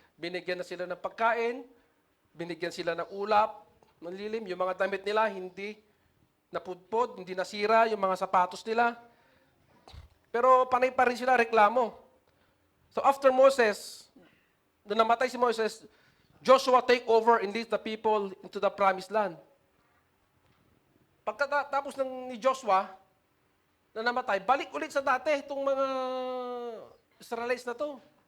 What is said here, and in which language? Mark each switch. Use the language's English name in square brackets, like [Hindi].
[Filipino] Binigyan na sila ng pagkain, binigyan sila ng ulap, manlilim. Yung mga damit nila, hindi napudpod, hindi nasira, yung mga sapatos nila. Pero panay pa rin sila reklamo. [English] So after Moses, [Filipino] nung namatay si Moses, [English] Joshua take over and lead the people into the promised land. [Filipino] Pagkatapos ni Joshua, na namatay, balik ulit sa dati itong mga Israelites na to.